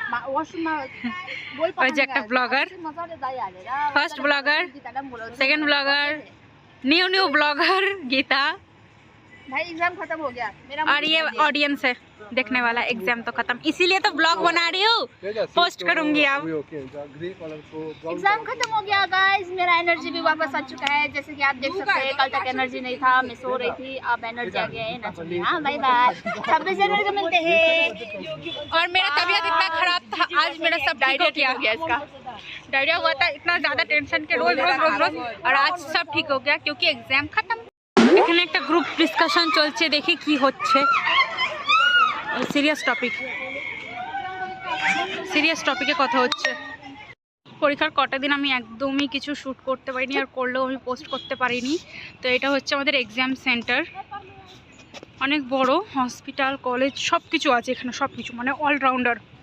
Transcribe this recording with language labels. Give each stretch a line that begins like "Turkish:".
Bangla: ওই যে একটা blogger, first blogger,
Hindi: second blogger, new blogger Gita. भाई एग्जाम खत्म हो गया मेरा, और ये ऑडियंस है देखने वाला। एग्जाम तो खत्म, इसीलिए तो ब्लॉग बना रही हूँ, पोस्ट करूंगी अब। एग्जाम खत्म हो गया गाइस, मेरा एनर्जी भी वापस आ चुका है। जैसे कि आप देख सकते हैं, कल तक एनर्जी नहीं था, मैं सो रही थी, अब एनर्जी आ गया है। नाचूंगी। हाँ बाय बाय, 26 जनवरी को मिलते हैं। और मेरा तबीयत इतना खराब था, आज मेरा सब डायरिया हो गया। इसका डायरिया हुआ था, इतना ज्यादा टेंशन के रोज, और आज सब ठीक हो गया क्योंकि एग्जाम खत्म।
Bangla: এখানে একটা গ্রুপ ডিসকাশন চলছে, দেখি কি হচ্ছে। সিরিয়াস টপিকে কথা হচ্ছে। পরীক্ষার কটা দিন আমি একদমই কিছু শ্যুট করতে পারিনি, আর করলেও আমি পোস্ট করতে পারিনি। তো এটা হচ্ছে আমাদের এক্সাম সেন্টার, অনেক বড়, হসপিটাল, কলেজ সব কিছু আছে এখানে, সব কিছু মানে অলরাউন্ডার।